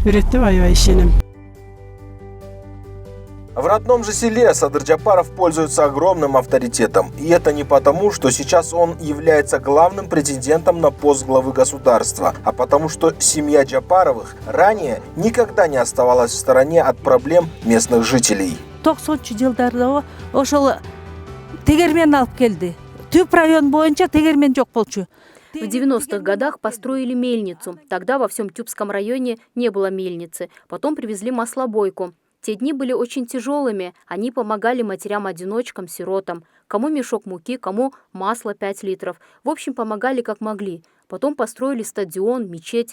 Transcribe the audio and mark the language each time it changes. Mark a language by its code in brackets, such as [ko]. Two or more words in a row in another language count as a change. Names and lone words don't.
[ru] В родном же селе Садыр Джапаров пользуется огромным авторитетом. И это не потому, что сейчас он является главным претендентом на пост главы государства, а потому что семья Джапаровых ранее никогда не оставалась в стороне от проблем местных жителей. [ky] 90 жылдарда ошол тегермен алып келди. Түп район боюнча тегермен жок болчу. [ru] В 90-х годах построили мельницу. Тогда во всем Тюбском районе не было мельницы. Потом привезли маслобойку. Те дни были очень тяжелыми. Они помогали матерям-одиночкам, сиротам. Кому мешок муки, кому масло 5 литров. В общем, помогали как могли. Потом построили стадион, мечеть.